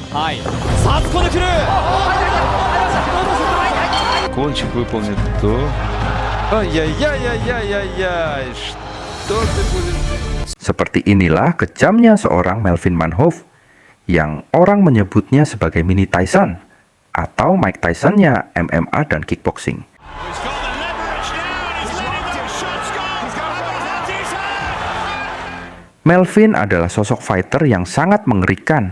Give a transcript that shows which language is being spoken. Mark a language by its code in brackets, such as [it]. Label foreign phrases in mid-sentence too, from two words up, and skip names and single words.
[ja] はい、さあ突っ込んでくる。 [ru] Гон чипы помнит то. Ай-яй-яй-яй-яй-яй. Что ты будешь делать? [id] Seperti inilah kejamnya seorang Melvin Manhoef yang orang menyebutnya sebagai mini Tyson atau Mike Tyson-nya MMA dan kickboxing. Melvin adalah sosok fighter yang sangat mengerikan.